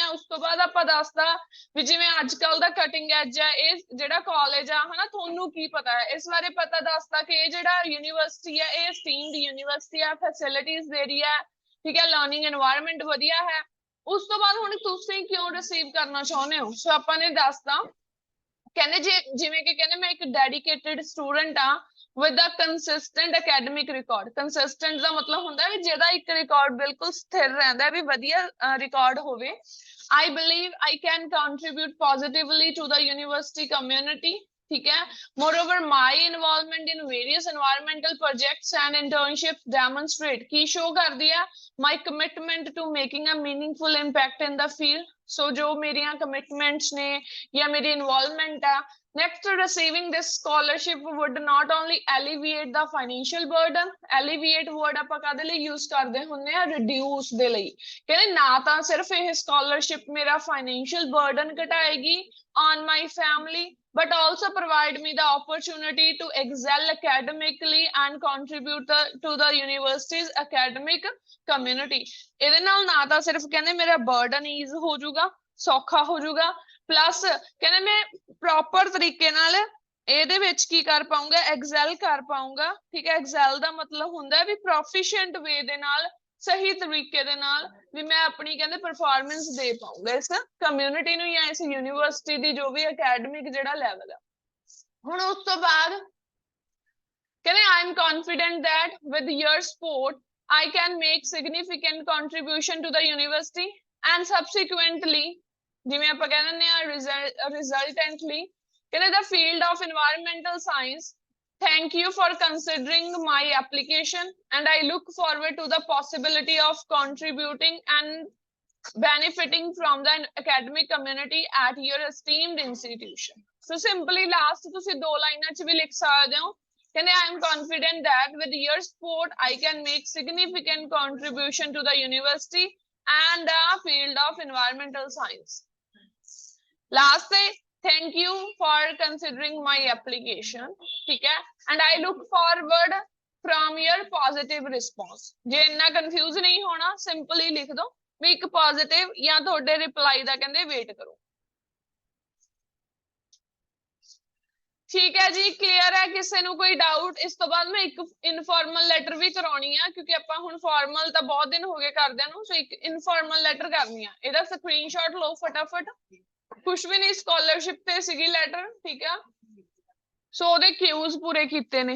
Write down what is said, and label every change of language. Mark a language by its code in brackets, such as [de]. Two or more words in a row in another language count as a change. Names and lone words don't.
[pa] ਉਸ ਤੋਂ ਬਾਅਦ ਆਪਾਂ ਦੱਸਦਾ ਵੀ ਜਿਵੇਂ ਅੱਜ ਕੱਲ ਦਾ [en] cutting edge [pa] ਹੈ ਇਹ ਜਿਹੜਾ ਕਾਲਜ ਆ ਹਨਾ, ਤੁਹਾਨੂੰ ਕੀ ਪਤਾ ਹੈ ਇਸ ਬਾਰੇ ਪਤਾ ਦੱਸਦਾ ਕਿ ਇਹ ਜਿਹੜਾ ਯੂਨੀਵਰਸਿਟੀ ਹੈ ਇਹ [en] esteemed university [pa] ਆ, ਫੈਸਿਲਿਟੀਜ਼ ਦੇ ਰਹੀ ਹੈ, ਠੀਕ ਹੈ, [en] learning environment [pa] ਵਧੀਆ ਹੈ। ਉਸ ਤੋਂ ਬਾਅਦ ਹੁਣ ਤੁਸੀਂ ਕਿਉਂ ਰਿਸੀਵ ਕਰਨਾ ਚਾਹੁੰਦੇ ਹੋ? ਸੋ ਆਪਾਂ ਨੇ ਦੱਸਦਾ ਕਹਿੰਦੇ ਜਿਵੇਂ ਕਿ ਕਹਿੰਦੇ ਮੈਂ ਇੱਕ [en] dedicated student [pa] ਆ [en] with a consistent academic record। [pa] consistent ਦਾ ਮਤਲਬ ਹੁੰਦਾ ਵੀ ਜਿਹਦਾ ਇੱਕ ਰਿਕਾਰਡ ਬਿਲਕੁਲ ਸਥਿਰ ਰਹਿੰਦਾ ਵੀ ਵਧੀਆ ਰਿਕਾਰਡ ਹੋਵੇ। [en] I believe I can contribute positively to the university community, [pa] ਠੀਕ ਹੈ। [en] moreover my involvement in various environmental projects and internships demonstrate [pa] ਕੀ show ਕਰਦੀ ਹੈ [en] my commitment to making a meaningful impact in the field। [pa] so जो मेरियां commitments ने या मेरी involvement है। [en] next, receiving this scholarship would not only alleviate the financial burden। alleviate word [pa] ਆਪਾਂ ਕਾਹਦੇ ਲਈ use ਕਰਦੇ ਹੁੰਦੇ ਆ? reduce ਦੇ ਲਈ। ਕਹਿੰਦੇ ਨਾ ਤਾਂ ਸਿਰਫ ਇਹ scholarship ਮੇਰਾ financial burden ਘਟਾਏਗੀ [en] on my family but also provide me the opportunity to excel academically and contribute to the university's academic community। [pa] ਇਹਦੇ ਨਾਲ ਨਾ ਤਾਂ ਸਿਰਫ ਕਹਿੰਦੇ ਮੇਰਾ [en] burden ease [pa] ਹੋ ਜਾਊਗਾ, ਸੌਖਾ ਹੋ ਜਾਊਗਾ, ਪਲੱਸ ਕਹਿੰਦੇ ਮੈਂ ਪ੍ਰੋਪਰ ਤਰੀਕੇ ਨਾਲ ਇਹਦੇ ਵਿੱਚ ਕੀ ਕਰ ਪਾਊਂਗਾ ਐਕਸੈਲ ਕਰ ਪਾਊਂਗਾ, ਠੀਕ ਹੈ। ਐਕਸੈਲ ਦਾ ਮਤਲਬ ਹੁੰਦਾ ਵੀ [en] proficient way [pa] ਦੇ ਨਾਲ ਸਹੀ ਤਰੀਕੇ ਦੇ ਨਾਲ ਵੀ ਮੈਂ ਆਪਣੀ ਕਹਿੰਦੇ ਪਰਫਾਰਮੈਂਸ ਦੇ ਪਾਊਂਗਾ ਇਸ ਕਮਿਊਨਿਟੀ ਨੂੰ ਜਾਂ ਇਸ ਯੂਨੀਵਰਸਿਟੀ ਦੀ ਜੋ ਵੀ ਅਕੈਡਮਿਕ ਜਿਹੜਾ ਲੈਵਲ ਆ। ਹੁਣ ਉਸ ਤੋਂ ਬਾਅਦ ਕਹਿੰਦੇ [en] I am confident that with your support I can make significant contribution to the university and subsequently [pa] ਜਿਵੇਂ ਆਪਾਂ ਕਹਿ ਦਿੰਦੇ ਆ [en] resultantly ਕਹਿੰਦੇ the field of environmental science। thank you for considering my application and I look forward to the possibility of contributing and benefiting from the academic community at your esteemed institution. So simply last [pa] ਤੁਸੀਂ ਦੋ ਲਾਈਨਾਂ ਚ ਵੀ ਲਿਖ ਸਕਦੇ ਹੋ ਕਹਿੰਦੇ [en] I am confident that with your support I can make significant contribution to the university and the field of environmental science. Last day, thank you for considering my application. [pa] ਠੀਕ ਹੈ? [en] And I look forward from your positive response. [pa] ਜੇ ਇੰਨਾ confuse ਨਹੀਂ ਹੋਣਾ simply ਲਿਖ ਦੋ ਵੀ ਇੱਕ positive ਜਾਂ ਤੁਹਾਡੇ reply ਦਾ ਕਹਿੰਦੇ wait ਕਰੋ। ਠੀਕ ਹੈ ਜੀ ਕਲੀਅਰ ਹੈ ਕਿਸੇ ਨੂੰ ਕੋਈ ਡਾਊਟ ਇਸ ਤੋਂ ਬਾਅਦ ਮੈਂ ਇੱਕ [en] informal letter [pa] ਵੀ ਕਰਾਉਣੀ ਆ ਕਿਉਂਕਿ ਆਪਾਂ ਹੁਣ ਫਾਰਮਲ ਤਾਂ ਬਹੁਤ ਦਿਨ ਹੋ ਗਏ ਕਰਦਿਆਂ ਨੂੰ ਸੋ ਇੱਕ [en] informal letter [pa] ਕਰਨੀ ਆ ਇਹਦਾ ਸਕਰੀਨਸ਼ਾਟ ਲਓ ਫਟਾਫਟ ਕੁਛ ਵੀ ਨਹੀਂ ਸਕਾਲਰਸ਼ਿਪ ਤੇ ਸੀਗੀ ਲੈਟਰ ਠੀਕ ਆ ਸੋ ਉਹਦੇ ਕਿਊਜ਼ ਪੂਰੇ ਕੀਤੇ ਨੇ